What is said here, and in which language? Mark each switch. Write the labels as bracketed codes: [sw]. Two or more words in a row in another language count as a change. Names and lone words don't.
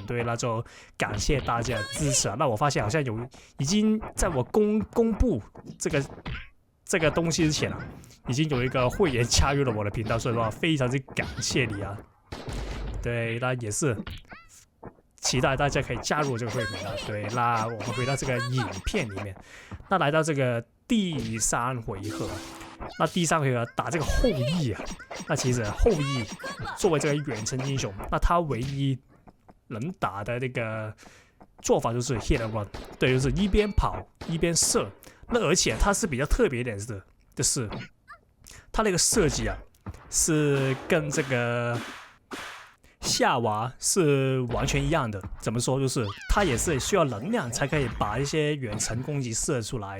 [zh] 對，那就感謝大家的支持。那我發現好像已經在我公布這個東西之前已經有一個會員加入了我的頻道，所以的話非常之感謝你对，那也是期待大家可以加入這個會員頻道。对，那我們回到這個影片裡面，那來到這個第3回合，那第3回合打這個後羿那其實後羿作為這個遠程英雄，那他唯一能打的那個做法就是 [en] hit and run， [zh] 对，就是一邊跑一邊射。那而且他是比較特別一點的，就是他那個設計是跟這個夏娃是完全一樣的，怎麼說？就是它也是需要能量才可以把一些遠程攻擊射出來。